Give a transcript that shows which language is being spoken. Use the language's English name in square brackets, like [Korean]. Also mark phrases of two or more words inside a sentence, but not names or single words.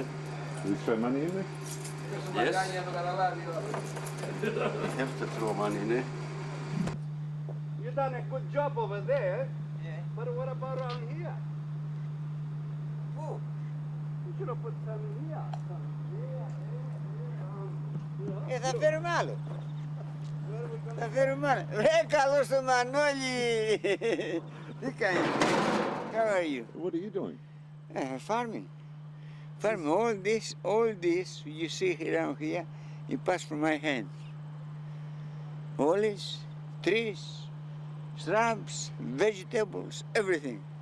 [English] Do we throw money in there? Yes. You have to throw money in there. You've done a good job over there. Yeah. But what about around here? Oh. You should have put some here. [Greek] Θα φέρουμε άλλο. Θα φέρουμε άλλο. Ρε καλώς το Μανώλη. Τι κάνεις? [English] How are you? What are you doing? Farming. Farming. All this you see around here, it passed from my hand. Olives, trees, shrubs, vegetables, everything.